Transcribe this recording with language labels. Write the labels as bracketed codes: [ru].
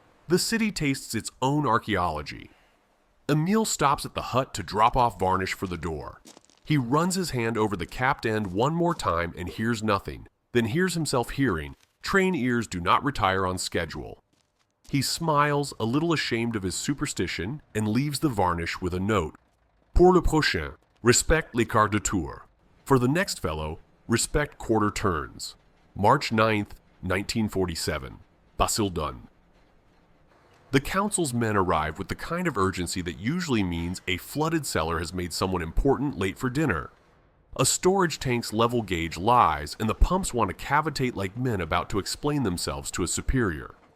[en] The city tastes its own archaeology. Emile stops at the hut to drop off varnish for the door. He runs his hand over the capped end one more time and hears nothing, then hears himself hearing, train ears do not retire on schedule. He smiles, a little ashamed of his superstition, and leaves the varnish with a note. [fr] Pour le prochain, respect les quarts de tour. [en] For the next fellow, respect quarter turns. March 9th, 1947. Basildon. The council's men arrive with the kind of urgency that usually means a flooded cellar has made someone important late for dinner. A storage tank's level gauge lies, and the pumps want to cavitate like men about to explain themselves to a superior.